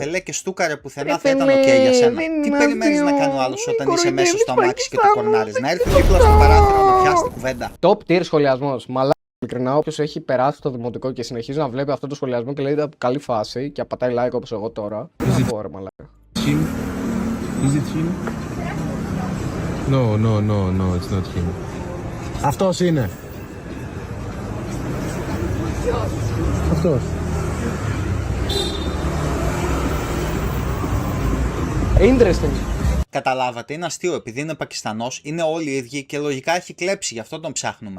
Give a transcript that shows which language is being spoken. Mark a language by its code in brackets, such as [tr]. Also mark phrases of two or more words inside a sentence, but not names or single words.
[el] ρε φελέ, και στούκαρε πουθενά, Ρε θα ήταν φελέ, ok για σένα. δεν Τι είναι περιμένεις να αστείο. κάνει ο άλλος όταν Μην είσαι μέσα στο κοροϊδεύεις αμάξι και το Πακιστάνους, κορνάρεις? Να έρθει δεν δίπλα στο παράθυρο να πιάσει την κουβέντα. [en] Top tier σχολιασμός. [el] Μαλάκα, ειλικρινά, όποιος έχει περάσει το δημοτικό και συνεχίζει να βλέπει αυτό το σχολιασμό και λέει από καλή φάση και απατάει like όπως εγώ τώρα. Δεν θα πω, ρε μαλάκα. [en] Is it him? No, it's not him. [el] Αυτός είναι. Αυτός. [en] Interesting. [el] Καταλάβατε, είναι αστείο επειδή είναι Πακιστανός, είναι όλοι οι ίδιοι και λογικά έχει κλέψει, γι' αυτό τον ψάχνουμε.